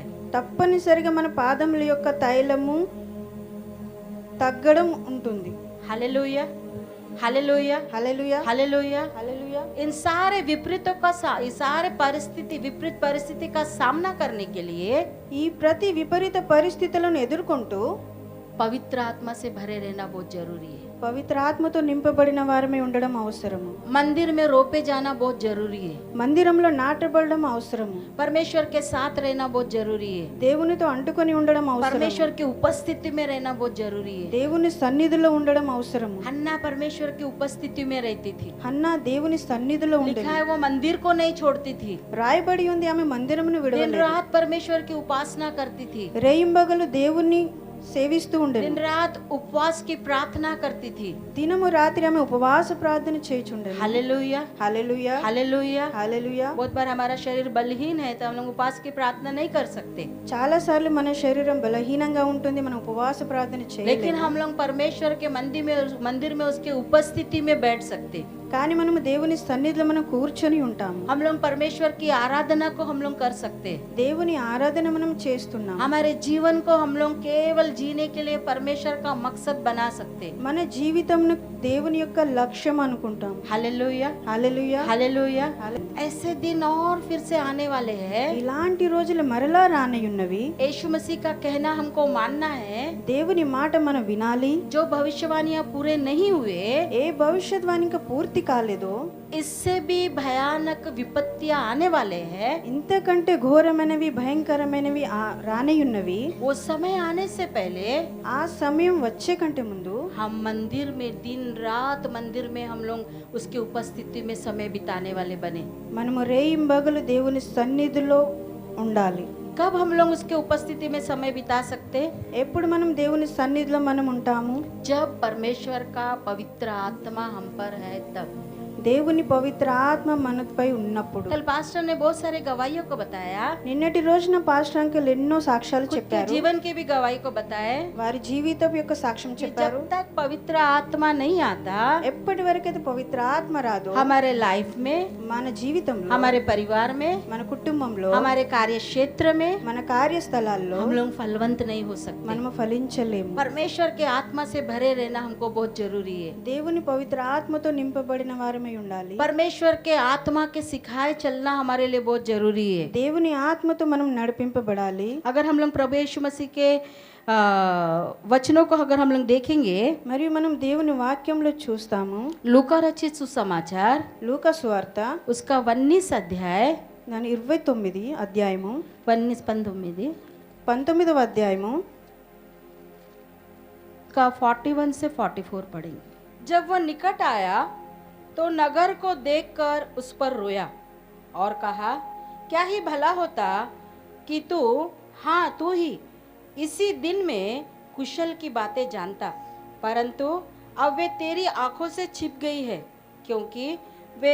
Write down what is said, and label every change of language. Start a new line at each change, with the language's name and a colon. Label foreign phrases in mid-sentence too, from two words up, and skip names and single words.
Telugu: తప్పనిసరిగా మన పాదముల యొక్క తైలము తగ్గడం ఉంటుంది.
Hindi: हालेलुया, हालेलुया,
Telugu: హల్లెలూయా
Hindi: हालेलुया।
Telugu: హల్లెలూయా.
Hindi: इन सारे विपरीतों का ये सारे विपरीत परिस्थिति का सामना करने के लिए
Telugu: ఈ ప్రతి విపరీత పరిస్థితులను ఎదుర్కొంటూ
Hindi: पवित्र आत्मा से भरे रहना बहुत जरूरी है।
Telugu: పవిత్ర ఆత్మతో నింపబడిన వారమే ఉండడం అవసరము.
Hindi: मंदिर में रोपे जाना बहुत जरूरी है।
Telugu: మందిరంలో నాటబడడం అవసరము.
Hindi: परमेश्वर के साथ रहना बहुत जरूरी है।
Telugu: దేవునితో అంటుకొని ఉండడం అవసరం.
Hindi: परमेश्वर की उपस्थिति में रहना बहुत जरूरी है।
Telugu: దేవుని సన్నిధిలో ఉండడం అవసరము.
Hindi: हन्ना परमेश्वर की उपस्थिति में रहती थी।
Telugu: హన్నా దేవుని సన్నిధిలో
Hindi: लिखा
Telugu: ఉండేది.
Hindi: है वो मंदिर को नहीं छोड़ती थी,
Telugu: రాయబడి ఉంది ఆమె మందిరమును
Hindi: दिन
Telugu: విడవలేదు.
Hindi: रात परमेश्वर की उपासना करती थी,
Telugu: రేయింబగలు దేవుణ్ణి సేవిస్తూ ఉండేది.
Hindi: दिन रात उपवास की प्रार्थना करती थी।
Telugu: దినము రాత్రి ఆమె ఉపవాస ప్రార్థన చేయుచుండేది.
Hindi: हालेलुया,
Telugu: హల్లెలూయా
Hindi: हालेलुया।
Telugu: హల్లెలూయా.
Hindi: बहुत बार हमारा शरीर बलहीन है तो हम लोग उपवास की प्रार्थना नहीं कर सकते,
Telugu: చాలా సార్లు మన శరీరం బలహీనంగా ఉంటుంది, మనం ఉపవాస ప్రార్థన
Hindi: लेकिन
Telugu: చేయలేము.
Hindi: हम लोग परमेश्वर के मंदिर में उसके उपस्थिति में बैठ सकते।
Telugu: కానీ మనము దేవుని సన్నిధిలో మనం కూర్చొని ఉంటాము.
Hindi: हम लोग परमेश्वर की आराधना को हम लोग कर सकते।
Telugu: దేవుని ఆరాధన మనం చేస్తున్నాం.
Hindi: हमारे जीवन को हम लोग केवल कुशल जीने के लिए परमेश्वर का मकसद बना सकते।
Telugu: మన జీవితంను దేవుని యొక్క లక్ష్యం అనుకుంటాం.
Hindi: हालेलुया,
Telugu: హల్లెలూయా.
Hindi: हालेलुया। ऐसे दिन और फिर से आने वाले हैं।
Telugu: ఇలాంటి రోజులు మరలా రానయున్నవి.
Hindi: यीशु मसीह का कहना हमको मानना है।
Telugu: దేవుని మాట మనం వినాలి.
Hindi: जो भविष्यवाणियां पूरे नहीं हुए,
Telugu: ఏ భవిష్యద్వాణి ఇంకా పూర్తి కాలేదో,
Hindi: इससे भी भयानक विपत्तियां आने वाले हैं।
Telugu: ఇంతకంటే ఘోరమైనవి భయంకరమైనవి రానయున్నవి.
Hindi: वो समय आने से पहले
Telugu: ఆ సమయం వచ్చే కంటే ముందు
Hindi: हम मंदिर में दिन रात मंदिर में हम लोग उसकी उपस्थिति में समय बिताने वाले बने।
Telugu: మనము రేయింబగలు దేవుని సన్నిధిలో ఉండాలి.
Hindi: कब हम लोग उसके उपस्थिति में समय बिता सकते?
Telugu: ఎప్పుడు మనం దేవుని సన్నిధిలో మనం ఉంటాము?
Hindi: जब परमेश्वर का पवित्र आत्मा हम पर है तब।
Telugu: దేవుని పవిత్ర ఆత్మ మనపై ఉన్నప్పుడు.
Hindi: कल पास्टर ने बहुत सारे गवाहियों को बताया,
Telugu: నిన్నటి రోజున
English: pastor uncle
Telugu: ఎన్నో సాక్ష్యాలు
Hindi: खुद के
Telugu: చెప్పారు.
Hindi: जीवन की भी गवाही को बताए
Telugu: వారి జీవితం యొక్క సాక్ష్యం
Hindi: कि
Telugu: చెప్పారు.
Hindi: जब तक पवित्र आत्मा नहीं आता
Telugu: ఎప్పటి వరకైతే పవిత్ర ఆత్మ రాదో
Hindi: हमारे लाइफ में,
Telugu: మన జీవితంలో,
Hindi: हमारे परिवार में,
Telugu: మన కుటుంబంలో,
Hindi: हमारे कार्य क्षेत्र में
Telugu: మన కార్యస్థలాల్లో
Hindi: हम लोग फलवंत नहीं हो सकते।
Telugu: మనము ఫలించలేము.
Hindi: परमेश्वर के आत्मा से भरे रहना हमको बहुत जरूरी है।
Telugu: దేవుని పవిత్ర ఆత్మతో నింపబడిన వారమై ఉండాలి.
Hindi: परमेश्वर के आत्मा के सिखाए चलना हमारे लिए बहुत जरूरी है।
Telugu: దేవుని ఆత్మతో మనం నడిపింపబడాలి.
Hindi: अगर हम लोग प्रभु यीशु मसीह के वचनों को अगर हम लोग देखेंगे,
Telugu: మరియు మనం దేవుని వాక్యంలో చూస్తాము.
Hindi: लूका रचित सुसमाचार
Telugu: లూకా సువార్త
Hindi: उसका 19 अध्याय
Telugu: దాని 29 అధ్యాయము 19 అధ్యాయము
Hindi: का 41 से 44 पढ़ेंगे। जब वह निकट आया तो नगर को देखकर उस पर रोया और कहा, क्या ही भला होता कि तू, हाँ तू ही, इसी दिन में कुशल की बातें जानता, परंतु अब वे तेरी आंखों से छिप गई है, क्योंकि वे